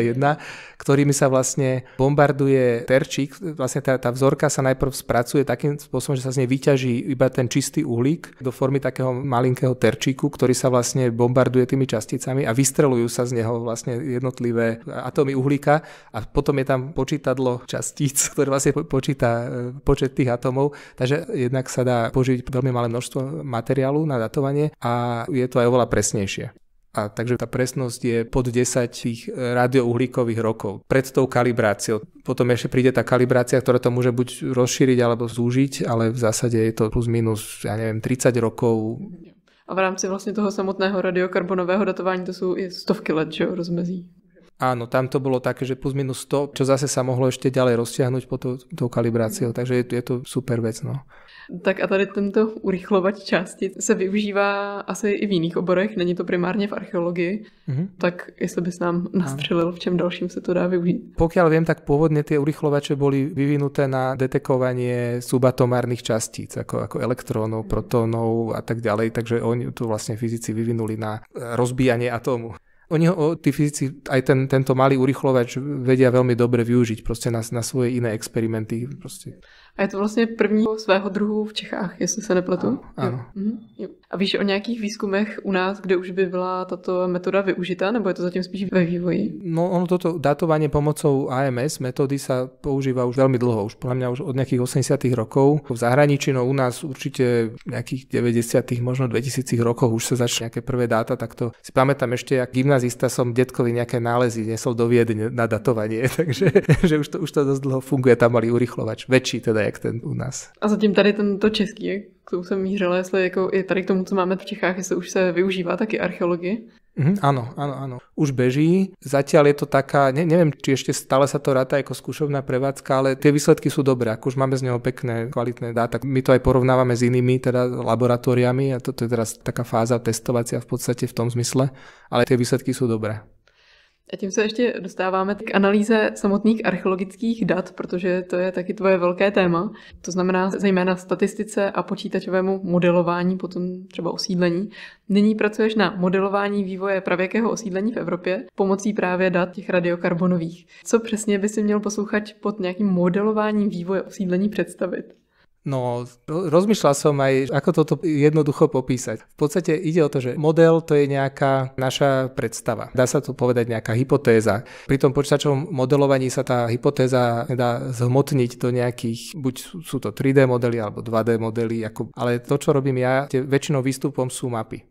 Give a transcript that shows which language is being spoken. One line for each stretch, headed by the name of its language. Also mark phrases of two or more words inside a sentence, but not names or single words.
Slovak: jedná, ktorými sa vlastne bombarduje terčík, vlastne tá vzorka sa najprv spracuje takým spôsobom, že sa z nej vyťaží iba ten čistý uhlík do formy takého malinkého terčíku, ktorý sa vlastne bombarduje tými časticami a vystreľujú sa z neho vlastne jednotlivé atómy uhlíka a potom je tam počítadlo častíc, ktoré vlastne počíta počet tých atómov, takže jednak sa dá použiť veľmi malé množstvo materiálu na datovanie a je to aj oveľa presnejšie. A takže tá presnosť je pod 10 tých radiouhlíkových rokov pred tou kalibráciou. Potom ešte príde tá kalibrácia, ktorá to môže buď rozšíriť alebo zúžiť, ale v zásade je to plus minus, 30 rokov.
Czech: A v rámci vlastně toho samotného radiokarbonového datování to jsou i stovky let, že jo, rozmezí.
Slovak: Áno, tam to bolo také, že plus minus 100, čo zase sa mohlo ešte ďalej roztiahnuť po tou kalibráciou, takže je to super vec, no.
Czech: Tak a tady tento urychlovač částic se využívá asi i v jiných oborech, není to primárně v archeologii, tak jestli bys nám nastřelil, v čem dalším se to dá využít.
Slovak: Pokiaľ viem, tak pôvodne tie urychlovače boli vyvinuté na detekovanie subatomárnych častíc, ako elektrónov, protónov a tak ďalej, takže oni tu vlastne fyzici vyvinuli na rozbíjanie atómu. Tí fyzici aj tento malý urychlovač vedia veľmi dobre využiť proste na svoje iné experimenty. Proste.
Czech: A je to vlastně první svého druhu v Čechách, jestli se nepletu?
Slovak: Áno.
Czech: Jo. A víš o nějakých výzkumech u nás, kde už by byla tato metoda využitá, nebo je to zatím spíš ve vývoji?
Slovak: No ono toto datovanie pomocou AMS metódy sa používa už veľmi dlho, už podľa mňa už od nejakých 80. rokov. V zahraničí, no u nás určite v nejakých 90. možno 2000 rokoch už sa začne nejaké prvé dáta, tak to si pamätám ešte, jak gymnazista som detkovi nejaké nálezy nesol do Viedne na datovanie, takže že už to dosť dlho funguje, tam malý urychlovač, väčší teda jak ten u nás.
Czech: A zatím tady tento český, k tomu jsem mířila, jestli jako je tady k tomu, co máme v Čechách, jestli už se využívá taky archeologie.
Slovak: Áno. Už beží. Zatiaľ je to taká, neviem, či ešte stále sa to ráta ako skúšobná prevádzka, ale tie výsledky sú dobré. Ako už máme z neho pekné, kvalitné dáta. My to aj porovnávame s inými teda laboratóriami a toto je teraz taká fáza testovacia v podstate v tom zmysle, ale tie výsledky sú dobré.
Czech: A tím se ještě dostáváme k analýze samotných archeologických dat, protože to je taky tvoje velké téma. To znamená zejména statistice a počítačovému modelování, potom třeba osídlení. Nyní pracuješ na modelování vývoje pravěkého osídlení v Evropě pomocí právě dat těch radiokarbonových. Co přesně by si měl posluchač pod nějakým modelováním vývoje osídlení představit?
Slovak: No, rozmýšľal som aj, ako toto jednoducho popísať. V podstate ide o to, že model to je nejaká naša predstava. Dá sa to povedať nejaká hypotéza. Pri tom počítačovom modelovaní sa tá hypotéza dá zhmotniť do nejakých, buď sú to 3D modely alebo 2D modely, ale to, čo robím ja, väčšinou výstupom sú mapy.